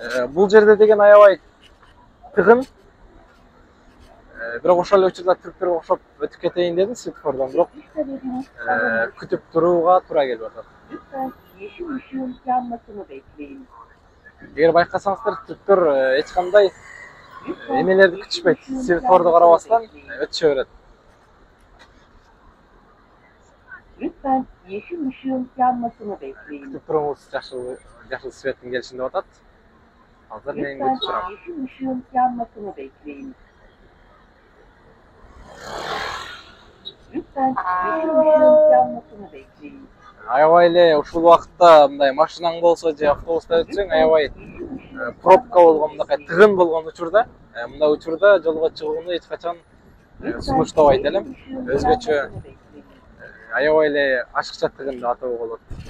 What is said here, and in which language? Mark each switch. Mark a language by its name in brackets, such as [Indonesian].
[Kyrgyz] Бул жерде деген аябай тыгын. Бирок ошол эле учурда түрктөргө окшоп өтүп кетейин дедим светофордон, бирок күтүп турууга туура келип атат. Эгер байкасаңыздар, түрктөр эч кандай эмелерди күтүшпөйт. Светофорду карабастан өтүшө берет. [Turkish] Lütfen yeşil ışığın yanmasını bekleyin. [Kyrgyz] Kütüp turuңуз, жакшы жашыл светтин келишин деп атат. Азыр мен [Turkish] Lütfen [Kyrgyz] күтүп турам. [Turkish] yeşil ışığın yanmasını bekleyin. Lütfen yeşil ışığın yanmasını bekleyin. [Kyrgyz] Аябай эле ушул убакытта мындай машинаң болсо же автобуста өтсөң аябай пробка болгон мындай тыгын болгон учурда, мындай учурда жолго чыгууну эч качан сунуштабайт элем. Өзгөчө аябай эле ашыкча тыгын деп атоого болот.